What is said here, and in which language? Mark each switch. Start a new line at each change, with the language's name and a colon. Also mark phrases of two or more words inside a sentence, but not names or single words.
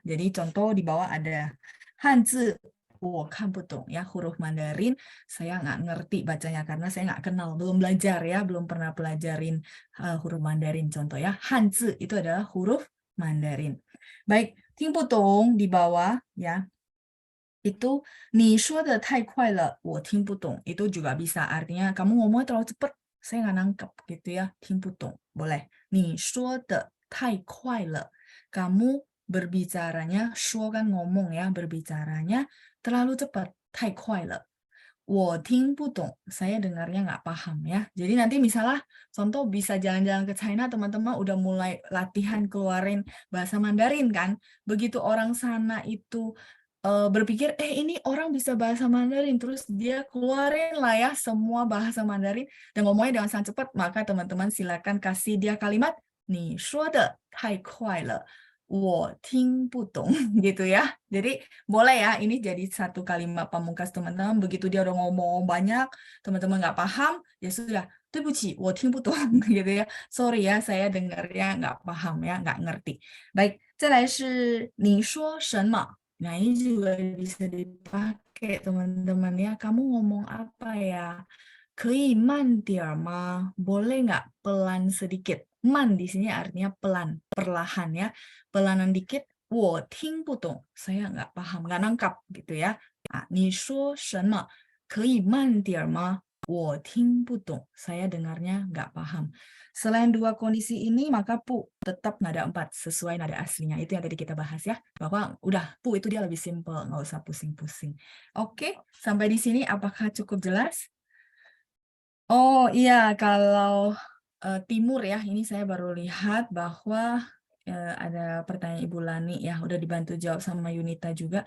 Indonesian: Jadi contoh di bawah ada Hanzi, kan putong ya, huruf Mandarin. Saya nggak ngerti bacanya karena saya nggak kenal, belum belajar ya, belum pernah pelajarin huruf Mandarin. Contoh ya, Hanzi itu adalah huruf Mandarin. Baik, ting putong di bawah ya.
Chinese: Itu 你说的太快了，我听不懂.
Indonesian: Itu juga bisa artinya kamu ngomongnya terlalu cepat, saya nggak nangkep gitu ya,
Chinese: 听不懂. Boleh. 你说的太快了.
Indonesian: Kamu berbicaranya, 说 kan ngomong ya, berbicaranya terlalu cepat,
Chinese: 太快了. 我听不懂,
Indonesian: saya dengarnya nggak paham ya. Jadi nanti misalnya contoh bisa jalan-jalan ke China, teman-teman udah mulai latihan keluarin bahasa Mandarin kan. Begitu orang sana itu berpikir, ini orang bisa bahasa Mandarin, terus dia keluarin lah ya semua bahasa Mandarin dan ngomongnya dengan sangat cepat, maka teman-teman silakan kasih dia kalimat,
Chinese: 你说的太快了。我听不懂
Indonesian: gitu ya. Jadi boleh ya, ini jadi satu kalimat pamungkas teman-teman. Begitu dia udah ngomong banyak, teman-teman nggak paham, ya sudah,
Chinese: 对不起，我听不懂
Indonesian: gitu ya. Sorry ya, saya dengarnya nggak paham ya, nggak ngerti. Baik,
Chinese: 再来是你说什么?
Indonesian: Nah, ini juga bisa dipakai teman-teman ya. Kamu ngomong apa ya?
Chinese: 可以慢点吗?
Indonesian: Boleh nggak pelan sedikit? Man di sini artinya pelan, perlahan ya. Pelanan dikit,
Chinese: 我听不懂,
Indonesian: saya nggak paham, nggak nangkap gitu ya.
Chinese: 你说什么? 可以慢点吗? 我听不懂,
Indonesian: saya dengarnya nggak paham. Selain dua kondisi ini, maka pu tetap nada 4 sesuai nada aslinya. Itu yang tadi kita bahas ya. Bahwa udah pu itu dia lebih simple, nggak usah pusing-pusing. Oke, sampai di sini apakah cukup jelas? Oh iya, kalau timur ya, ini saya baru lihat bahwa ada pertanyaan Ibu Lani ya, udah dibantu jawab sama Yunita juga.